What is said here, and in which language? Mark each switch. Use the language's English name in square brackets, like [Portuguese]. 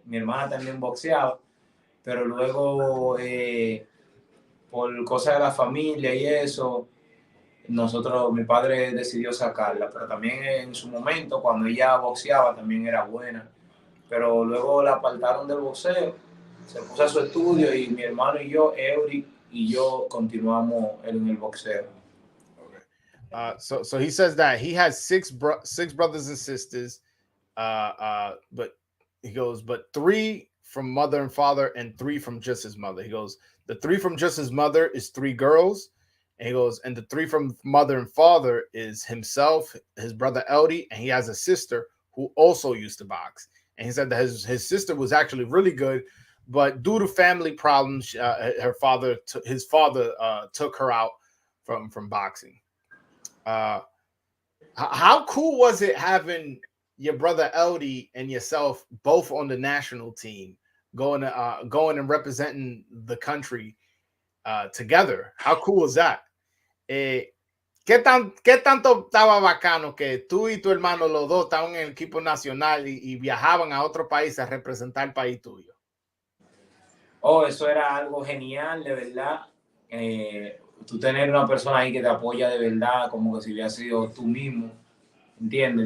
[Spanish] Mi hermana también boxeaba, pero luego, por cosas de la familia y eso, mi padre decidió sacarla, pero también en su momento, cuando ella boxeaba, también era buena. Pero luego la apartaron del boxeo, se puso a su estudio y mi hermano y yo, Eury y yo, continuamos en el boxeo. [English] So he says that he has 6 brothers and sisters, but he goes, but 3 from mother and father and 3 from just his mother. He goes, the 3 from just his mother is 3 girls, and he goes, and the 3 from mother and father is himself, his brother Eldie, and he has a sister who also used to box. And he said that his sister was actually really good, but due to family problems, his father took her out from boxing. How cool was it having your brother Eldie and yourself both on the national team, going and representing the country together? How cool was that? [Spanish] ¿Qué tanto estaba bacano que tú y tu hermano, los dos, estaban en el equipo nacional y viajaban a otro país a representar el país tuyo? Oh, eso era algo genial, de verdad. Tú tener una persona ahí que te apoya de verdad, como que si hubiera sido tú mismo, ¿entiendes?